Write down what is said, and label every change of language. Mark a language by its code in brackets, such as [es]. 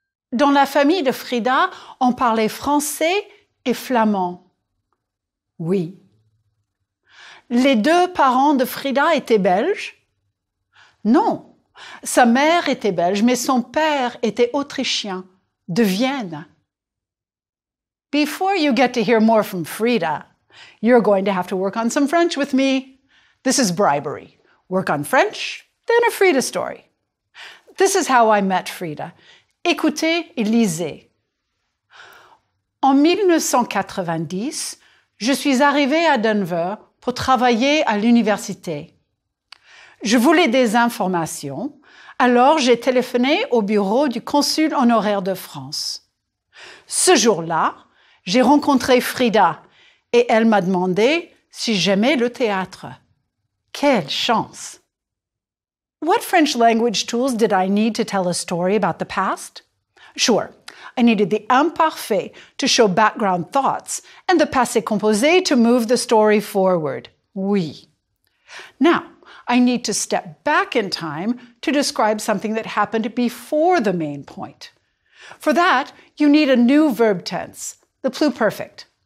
[fr] Dans la famille de Frida, on parlait français et flamand. Oui. Les 2 parents de Frida étaient belges? Non. Sa mère était belge, mais son père était autrichien, de Vienne. [en] Before you get to hear more from Frida, you're going to have to work on some French with me. This is bribery. Work on French, then a Frida story. This is how I met Frida. [fr] Écoutez et lisez. En 1990, je suis arrivée à Denver pour travailler à l'université. Je voulais des informations, alors j'ai téléphoné au bureau du consul honoraire de France. Ce jour-là, j'ai rencontré Frida et elle m'a demandé si j'aimais le théâtre. Quelle chance! [en] What French language tools did I need to tell a story about the past? Sure, I needed the imparfait to show background thoughts and the passé composé to move the story forward. Oui. Now, I need to step back in time to describe something that happened before the main point. For that, you need a new verb tense, the pluperfect.